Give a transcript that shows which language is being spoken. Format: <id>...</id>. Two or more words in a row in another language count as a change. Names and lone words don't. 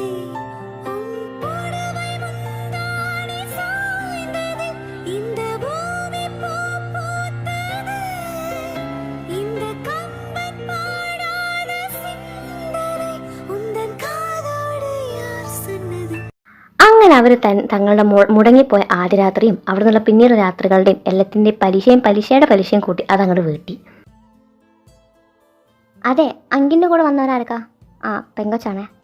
<ta>உன் புடவை முந்தானை சாய்ந்தது, இந்த பூமி பூ பூத்தது, இந்த கம்பன் பாடாத சிந்தனை உந்தன் காதோடு யார் சொன்னது.</ta> <ml>അങ്ങനെ അവർ തങ്ങളുടെ മുടങ്ങിപ്പോയ ആദ്യ രാത്രിയും അവിടെ നിന്നുള്ള പിന്നീട് രാത്രികളുടെയും എല്ലാത്തിൻ്റെയും പലിശയുടെ കൂട്ടി അതങ്ങോട്ട് വീട്ടി. അതെ, അങ്കിൻ്റെ കൂടെ വന്നവരാർക്കാ? ആ, പെങ്കൊച്ചാണേ.</ml>